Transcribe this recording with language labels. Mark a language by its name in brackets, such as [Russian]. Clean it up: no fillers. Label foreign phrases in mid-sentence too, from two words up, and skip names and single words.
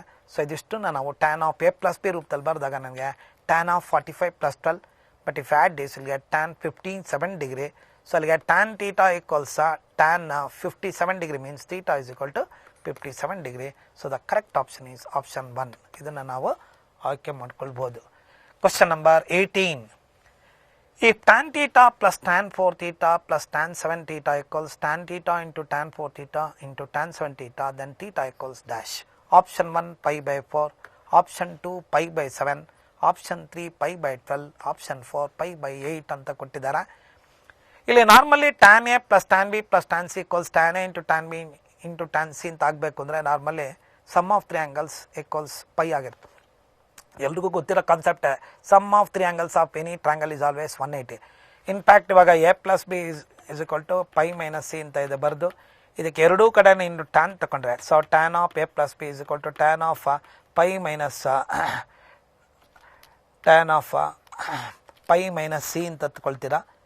[English] ಸೊ [Kannada] ಇದಿಷ್ಟು ನಾವು [English] tan of a plus b [Kannada] ರೂಪದಲ್ಲಿ ಬರೆದಾಗ ನನಗೆ [English] tan of 45 plus 12, but if I add this you'll get tan 57 degree. ಸೊ ಅಲ್ಲಿಗೆ tan theta equals tan 57 degree means theta is equal to 57 degree. so the correct option is option 1. [Kannada] ಇದನ್ನು ನಾವು ಆಯ್ಕೆ ಮಾಡ್ಕೊಳ್ಬೋದು. [English] question number 18. If tan theta plus tan 4 theta plus tan 7 theta equals tan theta into tan 4 theta into tan 7 theta, then theta equals dash. Option 1 pi by 4, option 2 pi by 7, option 3 pi by 12, option 4 pi by 8 [Kannada] ಅಂತ ಕೊಟ್ಟಿದ್ದಾರೆ. [English] ಇಲ್ಲಿ ನಾರ್ಮಲಿ tan a plus tan b plus tan c equals tan a into tan b into tan c [Kannada] ಅಂತ ಆಗಬೇಕು ಅಂದರೆ [English] normally sum of three angles equals pi ಆಗಿರುತ್ತೆ. [Kannada] ಎಲ್ರಿಗೂ ಗೊತ್ತಿರೋ [English] concept sum of three angles of any triangle is always 180. ಇನ್ಫ್ಯಾಕ್ಟ್ ಇವಾಗ a plus b is equal to pi minus c [Kannada] ಅಂತ ಇದೆ ಬರೆದು ಇದಕ್ಕೆ ಎರಡೂ ಕಡೆ ಇನ್ನು ಟ್ಯಾನ್ ತಗೊಂಡ್ರೆ [English] so tan of a plus b is equal to tan of pi minus tan of pi minus c [Kannada] ಅಂತ ತಗೊಳ್ತೀರಾ.